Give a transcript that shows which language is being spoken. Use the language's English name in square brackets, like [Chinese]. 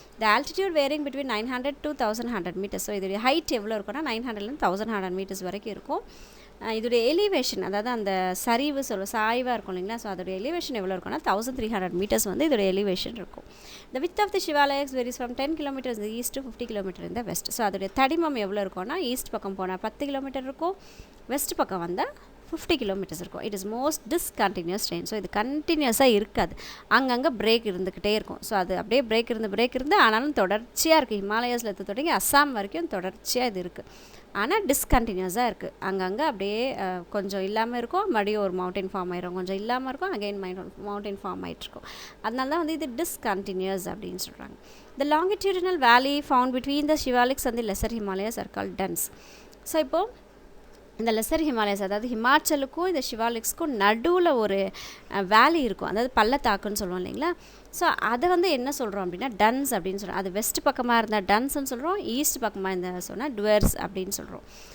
[English] The altitude varying between 900 to 1100 meters. [Tamil] So இதோடைய height எவ்வளோ இருக்குன்னா 900லேருந்து 1100 மீட்டர்ஸ் வரைக்கும் இருக்கும். இதோடைய எலிவேஷன், அதாவது அந்த சரிவு சாய்வாக இருக்கும் இல்லைங்களா. ஸோ அதோடைய எலிவேஷன் எவ்வளோ இருக்குன்னா 1300 மீட்டர்ஸ் வந்து இதோடைய எலிவேஷன் இருக்கும். [English] The width of the Himalayas varies from 10 kilometers in the east to 50 kilometers in the west. [Tamil] So அதோடைய தடிமம் எவ்வளோ இருக்கும்னா ஈஸ்ட் பக்கம் போனால் 10 கிலோமீட்டர் இருக்கும், வெஸ்ட் பக்கம் வந்தால் 50 கிலோமீட்டர்ஸ் இருக்கும். [English] It is most discontinuous train. [Tamil] So இது கண்டினியூஸாக இருக்காது, அங்கங்கே பிரேக் இருந்துக்கிட்டே இருக்கும். ஸோ அது அப்படியே பிரேக் இருந்து ஆனாலும் தொடர்ச்சியாக இருக்குது. ஹிமாலயாஸில் தொடங்கி அஸ்ஸாம் வரைக்கும் தொடர்ச்சியாக இது இருக்குது. ஆனால் டிஸ்கண்டினியூஸாக இருக்குது. அங்கங்கே அப்படியே கொஞ்சம் இல்லாமல் இருக்கும், மறுபடியும் ஒரு மவுண்டைன் ஃபார்ம் ஆகிடும், கொஞ்சம் இல்லாமல் இருக்கும், அகெயின் மவுண்டைன் ஃபார்ம் ஆகிட்ருக்கும். அதனால தான் வந்து இது டிஸ்கண்டினியூஸ் அப்படின்னு சொல்கிறாங்க. [English] The longitudinal valley found between the Shivaliks and the lesser Himalayas are called duns. [Tamil] So இப்போது இந்த லெசர் ஹிமாலயாஸ், அதாவது ஹிமாச்சலுக்கும் இந்த ஷிவாலிக்ஸ்க்கும் நடுவில் ஒரு வேலி இருக்கும், அதாவது பள்ளத்தாக்குன்னு சொல்லுவோம் இல்லைங்களா. ஸோ அதை வந்து என்ன சொல்கிறோம் அப்படின்னா டன்ஸ் அப்படின்னு சொல்கிறோம். அது வெஸ்ட் பக்கமாக இருந்தால் டன்ஸ்ன்னு சொல்கிறோம், ஈஸ்ட் பக்கமாக இருந்தால் சொன்னால் டுவர்ஸ் அப்படின்னு சொல்கிறோம்.